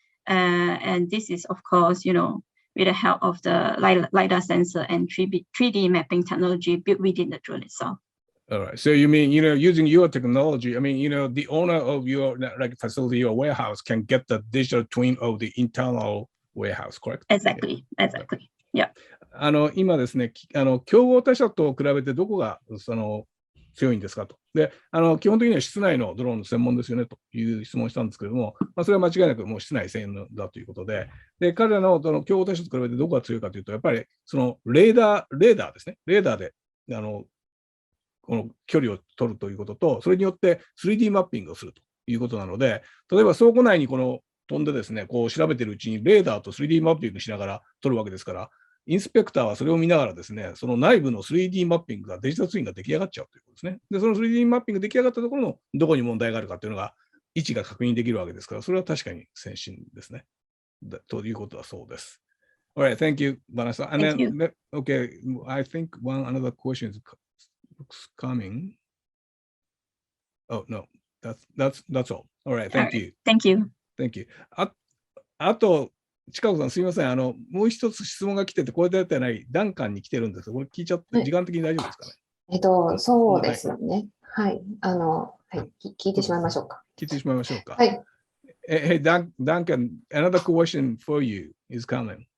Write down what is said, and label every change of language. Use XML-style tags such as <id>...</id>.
<en>And this is, of course, with the help of the LiDAR sensor and 3D mapping technology built within the drone itself. All right. So you mean, using your technology, the owner of your facility or warehouse can get the digital twin of the internal warehouse, correct? Exactly. Yeah.</en> <ja>今ですね、競合他社と比べてどこが強いんですかと。で、基本的には室内のドローンの専門ですよねという質問をしたんですけれども、それは間違いなくもう室内専用だということで、彼らの競合他社と比べてどこが強いかというと、やっぱりそのレーダーですね。レーダーでこの距離を取るということと、それによって 3D マッピングをするということなので、例えば倉庫内に飛んでですね、調べてるうちにレーダーと 3D マッピングしながら撮るわけですから、インスペクターはそれを見ながらですね、その内部の 3D マッピングがデジタルツインが出来上がっちゃうということですね。で、その 3D マッピング出来上がったところのどこに問題があるかというのが位置が確認できるわけですから、それは確かに先進ですね。ということはそうです。</ja> <en>Alright, thank you, Vanessa. And then, okay, I think another question is coming. Oh, no, that's all. Alright, thank you. Thank you. Thank you.</en> <ja>あと、近子さん、すみません。もう一つ質問が来てて、これでやってない、ダンカンに来てるんですが、これ聞いちゃって、時間的に大丈夫ですかね。そうですね。はい。聞いてしまいましょうか。はい。</ja> <en>Hey, Duncan, another question for you is coming.</en>